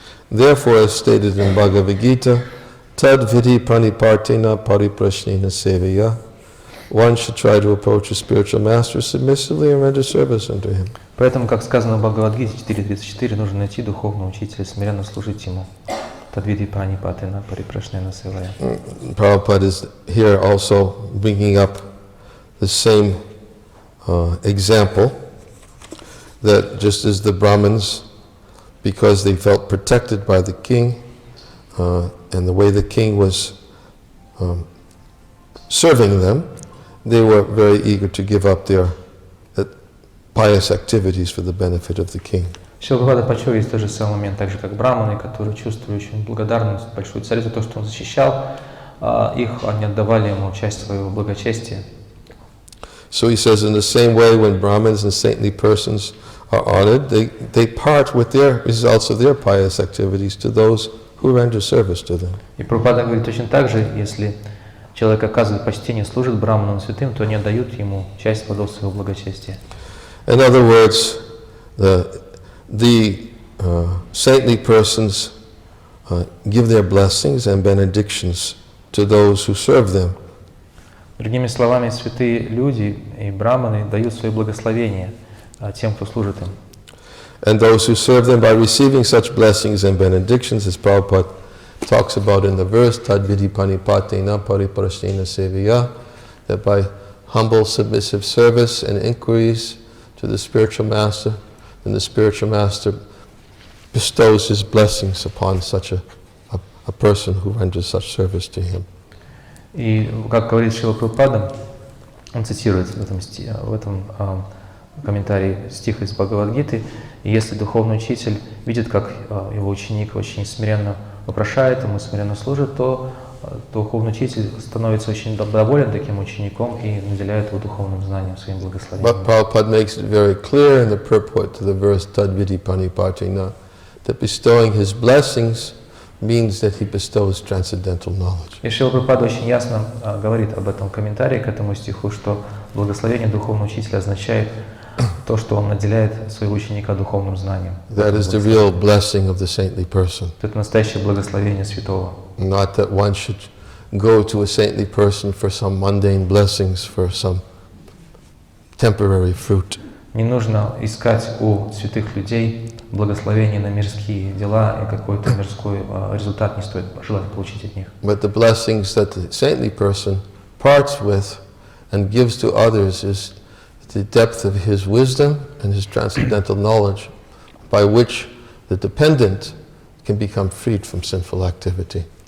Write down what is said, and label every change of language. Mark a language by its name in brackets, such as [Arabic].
[English] Therefore, as stated in Bhagavad-Gita, [Sanskrit] tad vidi pranipartina pariprashnena sevaya, [English] one should try to approach a spiritual master submissively and render service unto him. [Russian] Поэтому, как сказано в Бхагавад-Гите 4.34, нужно найти духовного учителя, смиренно служить ему. [Sanskrit] Tad vidi pranipartina pariprashnena sevaya. [English] Prabhupada is here also bringing up the same example, that just as the Brahmins, because they felt protected by the king, and the way the king was serving them, they were very eager to give up their pious activities for the benefit of the king. [Russian] Шрила Прабхупада подчеркивает тот же самый момент, так же как браманы, которые чувствовали очень благодарность большую царю за то, что он защищал их, они отдавали ему часть своего благочестия. [English] So he says, in the same way, when Brahmins and saintly persons are honored, they part with their results of their pious activities to those who render service to them. [Russian] И Прабхупада говорит точно так же, если человек оказывает почтение, служит браманам святым, то они отдают ему часть плодов своего благочестия. [English] In other words, the saintly persons give their blessings and benedictions to those who serve them. [Russian] Другими словами, святые люди и браманы дают свои благословения тем, кто служит им. [English] And those who serve them by receiving such blessings and benedictions, as Prabhupada talks about in the verse, [Sanskrit] tad vidi panipatena pariprashnena sevaya, [English] that by humble submissive service and inquiries to the spiritual master, then the spiritual master bestows his blessings upon such a person who renders such service to him. [Russian] И, как говорит Шрила Прабхупада, он цитирует в этом комментарии стих из Бхагавад-Гиты, и если духовный учитель видит, как его ученик очень смиренно вопрошает ему, смиренно служит, то духовный учитель становится очень доволен таким учеником и наделяет его духовным знанием, своим благословением. [English] But Prabhupada makes it very clear in the purport to the verse tad vidi panipartina that bestowing his blessings means that he bestows transcendental knowledge. [Russian] И Шрила Прабхупада очень ясно говорит об этом комментарии к этому стиху, что благословение духовного учителя означает то, что он наделяет своего ученика духовным знанием. [English] That is the real blessing of the saintly person. [Russian] Это настоящее благословение святого. [English] Not that one should go to a saintly person for some mundane blessings, for some temporary fruit. [Russian] Не нужно искать у святых людей благословения на мирские дела, и какой-то мирской результат не стоит желать получить от них. [English] But the blessings that the saintly person parts with and gives to others is the depth of his wisdom and his transcendental knowledge, by which the dependent can become freed from sinful activity.